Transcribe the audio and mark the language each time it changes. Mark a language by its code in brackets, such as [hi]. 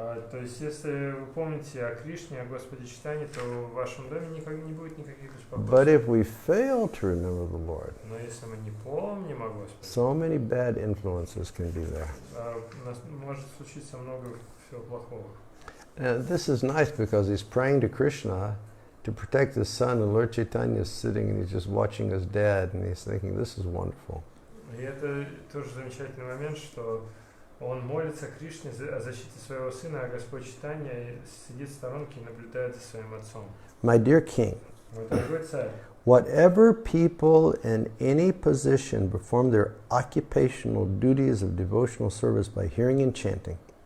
[ru] То есть, если вы помните о Кришне, о Господе Чайтанье, то в вашем доме не будет никаких беспокойств. [en] But if we fail to remember the Lord, [ru] Но если мы не помним о Господе, [en] so many bad influences can be there. [ru] у нас может случиться много всего плохого. [en] And this is nice because he's praying to Krishna to protect his son, and Lord Chaitanya is sitting and he's just watching his dad, and he's thinking, this is wonderful. [ru] И это тоже замечательный момент, что он молится Кришне о защите своего сына, а Господь Чайтанья сидит в сторонке и наблюдает за своим отцом. [en] My dear king, [ru] Мой дорогой царь, [en] whatever people in any position perform their occupational duties of devotional service by hearing and chanting,